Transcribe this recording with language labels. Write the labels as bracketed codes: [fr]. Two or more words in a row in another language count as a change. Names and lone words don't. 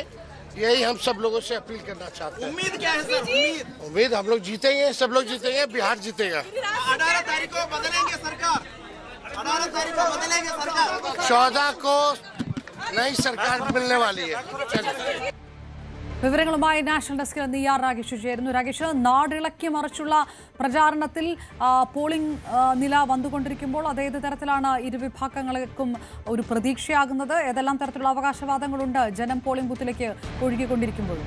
[hi] यही हम सब लोगों से अपील करना चाहते हैं। उम्मीद क्या है सर? उम्मीद हम लोग जीतेंगे, सब लोग जीतेंगे, बिहार जीतेगा। 18 तारीख को बदलेंगे सरकार, 18 तारीख को बदलेंगे सरकार, 14 को नई सरकार मिलने वाली है। चलिए [ml] വിവരങ്ങളുമായി നാഷണൽ ഡെസ്കിൽ നിന്ന് രാകേഷ് ചേരുന്നു. രാകേഷ്, നാടിളക്കി മറിച്ചുള്ള പ്രചാരണത്തിൽ പോളിംഗ് നില വന്നുകൊണ്ടിരിക്കുമ്പോൾ അതേത് തരത്തിലാണ് ഇരുവിഭാഗങ്ങൾക്കും ഒരു പ്രതീക്ഷയാകുന്നത്? ഏതെല്ലാം തരത്തിലുള്ള അവകാശവാദങ്ങളുണ്ട് ജനം പോളിംഗ് ബൂത്തിലേക്ക് ഒഴുകിക്കൊണ്ടിരിക്കുമ്പോഴും?